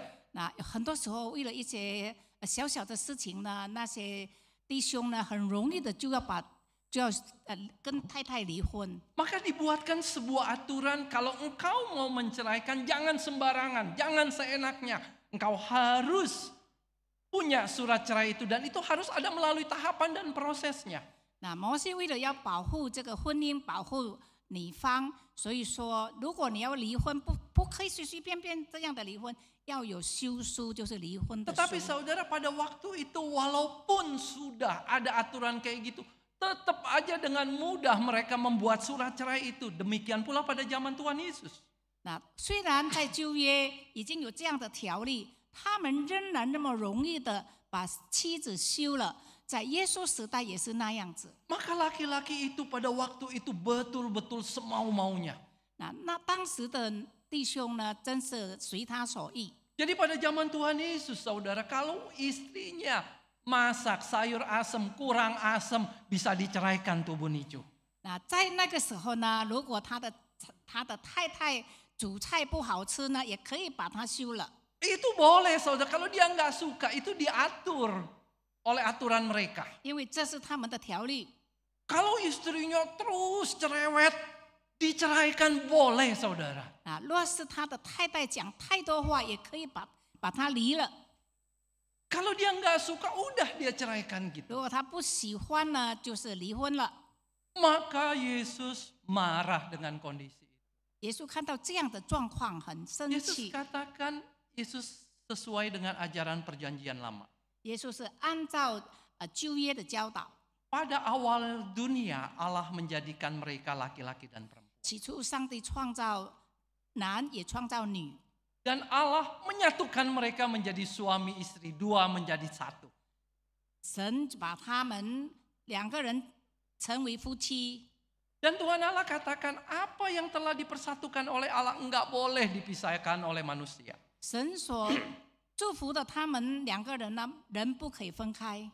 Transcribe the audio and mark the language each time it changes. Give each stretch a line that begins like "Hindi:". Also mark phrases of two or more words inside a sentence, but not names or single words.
Chinese: 那很多时候为了一些小小的事情呢，那些弟兄呢，很容易的就要跟太太离婚。
Indonesian: Maka dibuatkan sebuah aturan, kalau engkau mau menceraikan jangan sembarangan, jangan seenaknya. Engkau harus punya surat cerai itu dan itu harus ada melalui tahapan dan prosesnya.
Chinese: 那摩西为了要保护这个婚姻，保护女方，所以说，如果你要离婚，不可以随随便便这样的离婚，要有休书，就是离婚的
Indonesian: Tetapi
Chinese: 书。
Indonesian: saudara, pada waktu itu walaupun sudah ada aturan kayak gitu, tetap aja dengan mudah mereka membuat surat cerai itu. Demikian pula pada zaman Tuhan Yesus.
Chinese: 那虽然在旧约已经有这样的条例，他们仍然那么容易的把妻子休了，在耶稣时代也是那样子。
Indonesian: Maka laki-laki itu pada waktu itu betul-betul semau-maunya.
Chinese: 那当时的弟兄呢，真是随他所欲。
Indonesian: Jadi pada zaman Tuhan Yesus, saudara, kalau istrinya masak sayur asem kurang asem, bisa diceraikan tuh Bunicu.
Chinese: 那在那个时候呢，如果他的太太煮菜不好吃呢，也可以把他休了。
Indonesian: Itu boleh, saudara. Kalau dia nggak suka, itu diatur oleh aturan mereka.
Chinese: 因为这是他们的条例。
Indonesian: Kalau istrinya terus cerewet, diceraikan boleh, saudara.
Chinese: 啊，若是他的太太讲太多话，也可以把他离了。
Indonesian: Kalau dia nggak suka, udah dia ceraikan gitu.
Chinese: 如果他不喜欢呢，就是离婚了。
Indonesian: Maka Yesus marah dengan kondisi itu.
Chinese: 耶稣看到这样的状况，很生
Indonesian: Yesus
Chinese: 气。
Indonesian: katakan, Yesus sesuai dengan ajaran perjanjian lama.
Chinese: 耶稣是按照旧约的教导。
Indonesian: Pada awal dunia, Allah menjadikan mereka laki-laki dan perempuan.
Chinese: 起初，上帝创造男，也创造女。
Indonesian: Dan Allah menyatukan mereka menjadi suami istri, dua menjadi satu.
Chinese: 神把他们两个人成为夫妻。
Indonesian: Dan Tuhan Allah katakan, apa yang telah dipersatukan oleh Allah enggak boleh dipisahkan oleh manusia.
Chinese: 神所祝福的他们两个人呢，人不可以分开。